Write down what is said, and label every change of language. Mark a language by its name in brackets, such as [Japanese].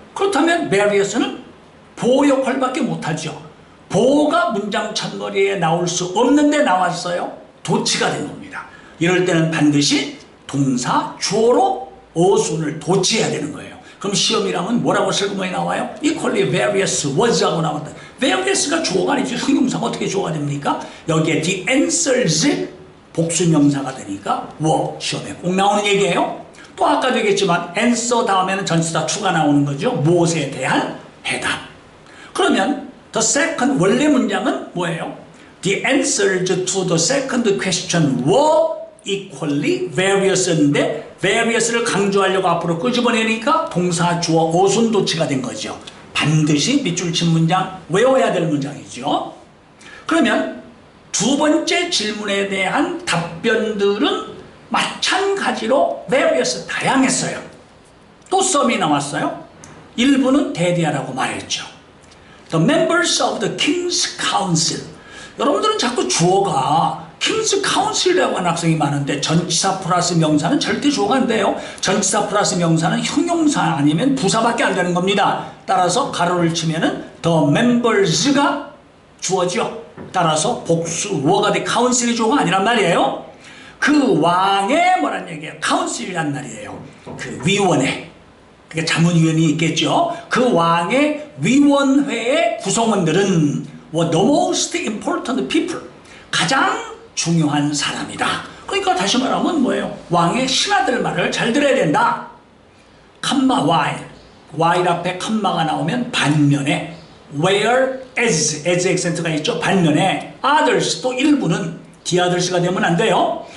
[Korean] 그렇다면 various는 보호 역할밖에 못하죠. 보호가 문장 첫머리에 나올 수 없는데 나왔어요. 도치가 된 겁니다. 이럴 때는 반드시 동사, 주어로 어순을 도치해야 되는 거예요. 그럼 시험이라면 뭐라고 슬그머니 나와요? [English] equally various was [Korean] 하고 나왔다. various가 주어가 아니죠. 형용사가 어떻게 주어가 됩니까? 여기에 the answers 복수명사가 되니까 were 시험에 꼭 나오는 얘기예요. 또 아까도 얘기했지만 answer 다음에는 전치사 to가 나오는 거죠. 무엇에 대한 해답. 그러면 the second 원래 문장은 뭐예요? [English] The answers to the second question were equally various인데 [Korean] various를 강조하려고 앞으로 끄집어내니까 동사, 주어, 어순 도치가 된 거죠. 반드시 밑줄 친 문장, 외워야 될 문장이죠. 그러면 두 번째 질문에 대한 답변들은 마찬가지로 various 다양했어요. 또 썸이 나왔어요. 일부는 대디하라고 말했죠. [English] The members of the King's Council. [Korean] 여러분들은 자꾸 주어가 King's Council이라고 하는 학생이 많은데 전치사 플러스 명사는 절대 주어가 안 돼요. 전치사 플러스 명사는 형용사 아니면 부사밖에 안 되는 겁니다. 따라서 가로를 치면은 the members가 주어죠. 따라서 복수 were 돼. council이 주어가 아니란 말이에요. 그 왕의 뭐란 얘기예요? council이란 말이에요. 그 위원회. 그게 자문위원이 있겠죠. 그 왕의 위원회의 구성원들은 [English] were the most important people. [Korean] 가장 중요한 사람이다. 그러니까 다시 말하면 뭐예요? 왕의 신하들 말을 잘 들어야 된다. 컴마 while 앞에 컴마가 나오면 반면에 whereas 액센트가 있죠. 반면에 others 또 일부는 the others가 되면 안 돼요.